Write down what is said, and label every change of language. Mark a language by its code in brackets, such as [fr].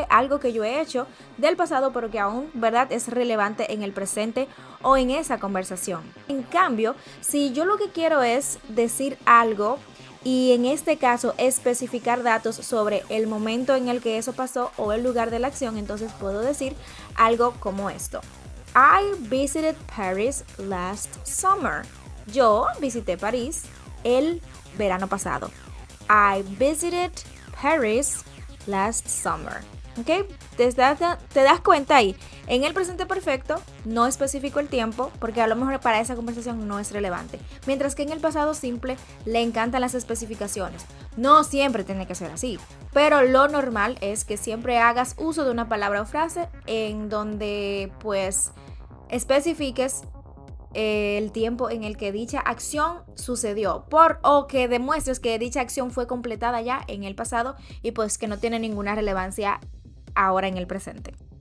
[es] Algo que yo he hecho del pasado, pero que aún, ¿verdad?, es relevante en el presente o en esa conversación. En cambio, si yo lo que quiero es decir algo y en este caso especificar datos sobre el momento en el que eso pasó o el lugar de la acción, entonces puedo decir algo como esto. [en] I visited Paris last summer. [es] Yo visité París el verano pasado. [en] I visited Paris last summer. [es] ¿Ok? Te das cuenta ahí. En el presente perfecto no especifico el tiempo porque a lo mejor para esa conversación no es relevante. Mientras que en el pasado simple le encantan las especificaciones. No siempre tiene que ser así, pero lo normal es que siempre hagas uso de una palabra o frase en donde pues especifiques el tiempo en el que dicha acción sucedió o que demuestres que dicha acción fue completada ya en el pasado y pues que no tiene ninguna relevancia ahora en el presente.